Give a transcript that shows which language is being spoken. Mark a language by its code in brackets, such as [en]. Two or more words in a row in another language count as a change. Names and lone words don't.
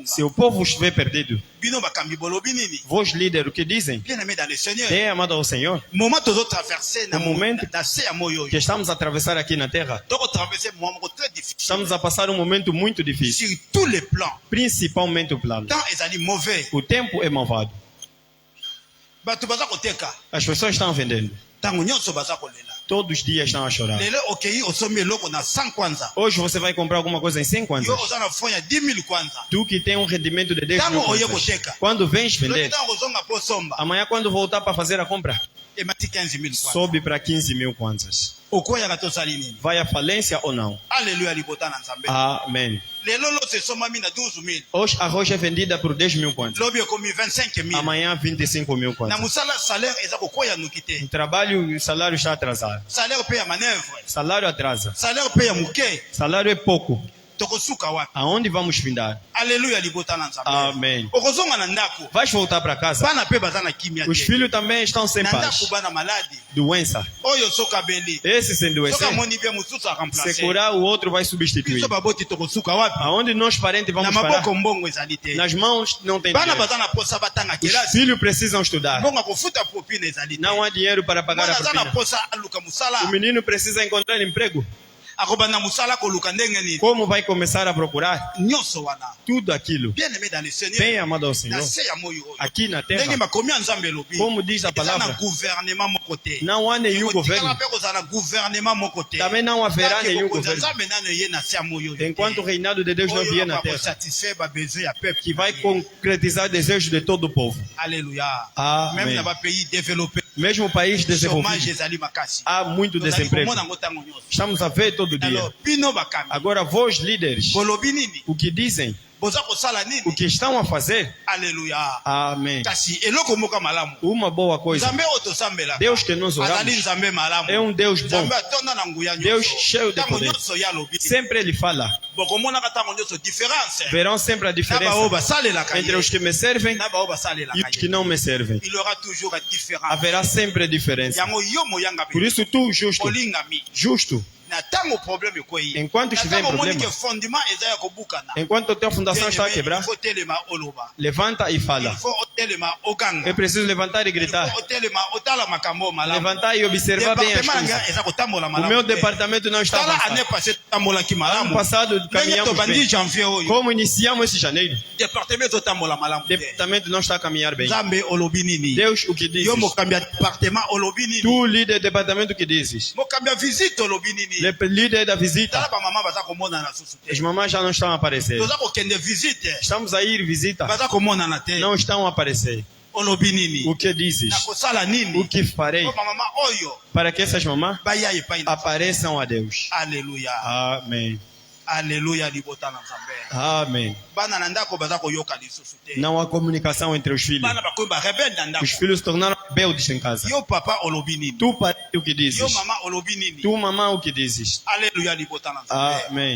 [pt] Se o povo estiver perdido, [ln] Bino bakambi bolobi nini? [pt] vos líderes, o que dizem? [fr] Bien aimé dans le Seigneur. [pt] Bem amado ao Senhor, [ln] Moment tozo traverser na [pt] O momento [ln] na se ya moyo. [pt] que estamos a atravessar aqui na terra, [ln] Toko traverser moment moko [fr] très difficile. [pt] estamos a passar um momento muito difícil, [fr] Sur tous les plans. [pt] principalmente o plano. [ln] Tant ezali mauvais. [pt] O tempo é malvado. [ln] Bato baza koteka. [pt] As pessoas estão vendendo. [ln] Tango nyonso baza kolela. [pt] Todos os dias estão a chorar. [ln] Lelo okei osomi eloko na 100 kwanza. [pt] Hoje você vai comprar alguma coisa em 100 [ln] Yo [pt] kwanzas. [ln] oza na fond ya 10,000 kwanza. [pt] Tu que tem um rendimento de 10 mil [ln] Tango oye [pt] kwanzas. [ln] koteka. [pt] Quando vens [ln] Lobi [pt] vender, [ln] tango ozonga po somba. [pt] amanhã quando voltar para fazer a compra, [ln] Emati 15,000 kwanza. [pt] sobe para 15 mil kwanzas. [ln] Okoyaka tosali nini? [pt] Vai à falência ou não? [ln] Alléluia libota na Nzambe. [pt] Amém. [ln] Lelo loso esomami na 12,000. [pt] Hoje a rocha é vendida por 10 mil kwanzas. [ln] Lobi ekomi 25,000. [pt] Amanhã 25 mil [ln] Na [pt] kwanzas. [ln] musala salaire eza kokoya noki [pt] O [ln] te. [pt] trabalho e o salário está atrasado. [ln] Salaire pe ya manœuvre. [pt] Salário atrasa. [ln] Salaire pe ya muke. [pt] Salário é pouco. [ln] Tokosuka wapi? [pt] Aonde vamos findar? [ln] Alléluia libota na Nzambe. [pt] Amém. [ln] Okozonga na ndako. [pt] Vais voltar para casa? [ln] Bana pe baza na kimia [pt] Os [ln] te. [pt] filhos também estão sem [ln] Na [pt] paz. [ln] ndako bana maladi. [pt] Doença. [ln] Oyo soka beli. [pt] Esse sem [ln] Soka [pt] doença. [ln] moni bien mususu [pt] Se [ln] remplacer. [pt] curar, o outro vai substituir. [ln] Biso baboti tokosuka wapi? [pt] Aonde nós parentes [ln] Na [pt] vamos parar? [ln] maboko mbongo ezali te. [pt] Nas mãos não tem [ln] Bana [pt] dinheiro. [ln] baza na posa batanga [pt] Os [ln] kelasi. [pt] filhos precisam estudar. [ln] Mbongo kofuta propine ezali te. [pt] Não há dinheiro para pagar [ln] Mwana [pt] a [ln] aza na [pt] propina. [ln] posa aluka [pt] O [ln] musala. [pt] menino precisa encontrar emprego. [ln] Akobanda musala koluka ndenge nini? [pt] Como vai começar a procurar? [ln] Nyonso wana. [pt] Tudo aquilo. [fr] Bien aimé dans le Seigneur. [pt] Bem amado ao [ln] Na [pt] Senhor. [ln] se ya moyo oyo. [pt] Aqui na [ln] Ndenge [pt] terra, [ln] bakomi ya Nzambe elobi. [pt] como diz a [ln] Eza na [pt] palavra, [ln] gouvernement moko te. [pt] não há nenhum [ln] Ekotikala [pt] governo. [ln] mpe kozala na gouvernement moko te. [pt] Também não haverá [ln] Tanke [pt] nenhum [ln] bokonzi ya [pt] governo. [ln] Nzambe nano eye na se ya moyo oyo te. [pt] Enquanto o reinado de Deus não [ln] Oyo [pt] vier na [ln] bako [pt] terra, [ln] satisfaire ba besoin ya peuple. [pt] que vai concretizar o desejo de todo o povo. [ln] Alléluia. [pt] Amém. [ln] Même na ba [fr] pays développés. [pt] Mesmo o país [ln] Chômage [pt] desenvolvido, [ln] ezali makasi. [pt] há muito [ln] Tozali [pt] desemprego. [ln] komona yango ntango nyonso. [pt] Estamos a ver todo dia. [ln] Alors bino bakami. [pt] Agora, vós líderes, [ln] Bolobi nini? [pt] o que dizem, [ln] Boza kosala nini? [pt] o que estão a fazer, [ln] Alléluia. [pt] amém. [ln] Kasi eloko moko malamu. [pt] Uma boa coisa. [ln] Nzambe oyo tosambelaka. [pt] Deus que nós [ln] Azali [pt] oramos [ln] Nzambe malamu. [pt] é um Deus bom. [ln] Nzambe atonda na nguya nyonso. [pt] Deus cheio de [ln] Ntango [pt] poder. [ln] nyonso ye alobi. [pt] Sempre Ele fala. [ln] Bokomonaka ntango nyonso différence. [pt] Verão sempre a [ln] Na baoyo [pt] diferença [ln] basalelaka [pt] entre [ln] ye. [pt] os que me servem [ln] Na baoyo [pt] e [ln] basalelaka [pt] os [ln] ye. [pt] que não me servem. [fr] Il y aura toujours une différence. [pt] Haverá sempre a diferença. [ln] Yango yo moyanga [pt] Por isso, tu, justo, [ln] olingami. [pt] justo, [ln] Na tango problème ekoyi. [pt] Enquanto estiver em problema, [ln] que fondement eza ya kobukana. [pt] enquanto a tua fundação está a quebrar, [fr] Il faut [ln] telema oloba. [pt] levanta e fala. [fr] Il faut [ln] otelema oganga. [pt] É preciso levantar e [ln] Il [pt] gritar. [ln] faut otelema otala makambo malamu. [pt] Levantar e observar bem as [ln] Département [pt] coisas. [ln] eza kotambola [pt] O [ln] malamu. [pt] meu [ln] te. [pt] departamento não está [ln] Tala année [pt] avançado. [ln] passée tambolaki [pt] Ano [ln] malamu. [pt] passado [ln] Ndenge [pt] caminhamos [ln] tobandi [pt] bem. [ln] janvier oyo. [pt] Como iniciamos esse janeiro, [ln] Département ezotambola malamu. [pt] o [ln] te. [pt] departamento não está a caminhar bem. [ln] Nzambe olobi nini? [pt] Deus, o que dizes? [ln] Yo mokambi ya département olobi nini? [pt] Tu, líder do departamento, o que dizes? [ln] Mokambi ya visite olobi nini? [pt] Le líder da visita. [ln] tala bamama baza komonana susu [pt] As [ln] te [pt] mamães já não estão a aparecer. [ln] toza kokende visite [pt] Estamos a ir visita. [ln] baza komonana te [pt] Não estão a aparecer. [ln] olobi nini [pt] O que dizes? [ln] nakosala [pt] O [ln] nini [pt] que farei [ln] po bamama oyo [pt] para que essas mamãs [ln] baya epai na [pt] apareçam a Deus? [ln] alleluya [pt] Amém. [ln] alleluya libota na nzambe [pt] Amém. [ln] bana na ndako baza koyoka lisusu te [pt] Não há comunicação entre os filhos. [ln] bana bakomi barebele na ndako [pt] Os filhos se tornaram rebeldes em casa. [ln] yo papa olobi nini [pt] Tu, pai, o que [ln] yo [pt] dizes? [ln] mama olobi nini [pt] Tu, mamãe, o que dizes? [ln] alleluya libota na nzambe [pt] Amém.